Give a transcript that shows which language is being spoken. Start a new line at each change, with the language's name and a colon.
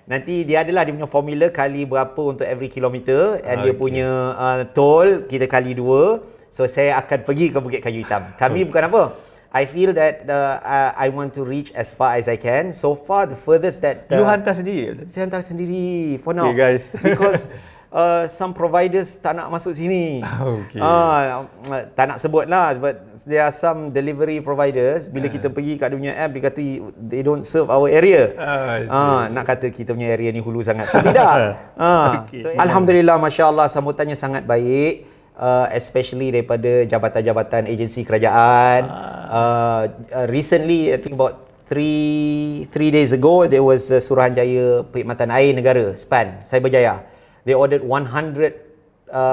Malay: Nanti dia adalah dia punya formula kali berapa untuk
English: every kilometer,
Malay: and dia punya toll kita kali 2. So saya akan pergi ke Bukit Kayu Hitam. Kami bukan apa,
English: I feel that I want to reach as far as I can. So far, the furthest that...
Malay: you hantar sendiri? Saya hantar sendiri
English: for now. Okay, guys. Because some providers
Malay: tak nak masuk sini.
English: Okay.
Malay: Tak nak sebut lah,
English: but there are some delivery providers,
Malay: bila kita pergi kat dia punya app, dia kata
English: they don't serve our area.
Malay: Nak kata kita punya area ni hulu sangat. Tidak. Okay. So, Alhamdulillah, Masya Allah, sambutannya sangat baik. Especially daripada jabatan-jabatan agensi kerajaan.
English: Recently, I think about 3 days ago, there was Suruhanjaya Perkhidmatan Air Negara, SPAN, Cyberjaya. They ordered 100